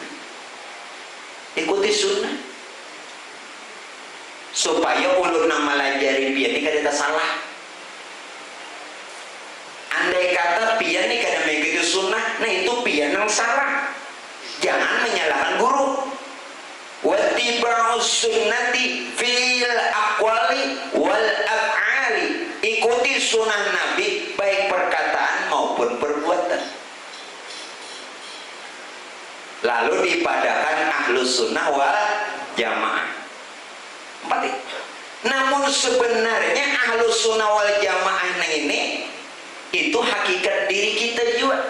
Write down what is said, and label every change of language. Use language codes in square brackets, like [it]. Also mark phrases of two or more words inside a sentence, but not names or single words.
[bjn] Ikuti sunnah supaya ulun nang malajari pian ini kada salah. Andai kata pian ini kada mengikuti sunnah, nah itu pian yang salah. Jangan menyalahkan guru. [ar] واتباع السنة في الأقوال والأفعال, [bjn] ikuti sunnah Nabi baik perkataan maupun perbuatan. Lalu dipadakan [ar] أهل السنة والجماعة. [bjn] 4. Namun sebenarnya [ar] أهل السنة والجماعة [bjn] ini itu hakikat diri kita juga.